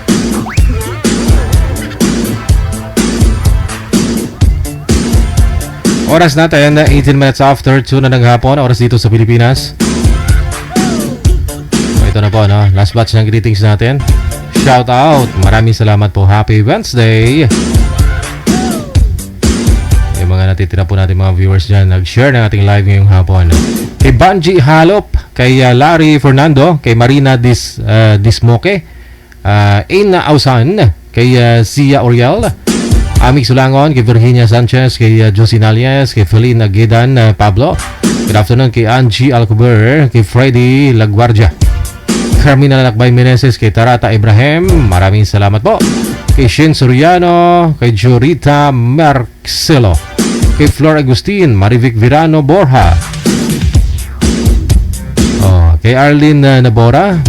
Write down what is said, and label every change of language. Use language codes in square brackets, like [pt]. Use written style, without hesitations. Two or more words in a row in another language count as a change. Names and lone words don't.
[tl] Oras natin, 18 minutes after 2 na ng hapon, oras dito sa Pilipinas. Ito na po, no? [en] Last batch [tl] ng greetings natin. [en] Shout out! [tl] Maraming salamat po. [en] Happy Wednesday! [tl] Yung mga natitira po natin mga viewers dyan, nag-share ng ating live ngayong hapon. Kay Banji Halop, kay Larry Fernando, kay Marina Dismoke, Ina Ausan, kay Sia Oriel, Amik Sulangon, kay Virginia Sanchez, kay Josie Nalias, kay Felina Gidan Pablo. [en] Good afternoon [tl] kay Angie Alcober, kay Freddy Laguardia, Carmina Lakbay Meneses, kay Tarata Ibrahim. Maraming salamat po. Kay Shin Soriano, kay Jorita Marcelo, kay Flor Agustin, Marivic Virano Borja, kay Arlene Nabora.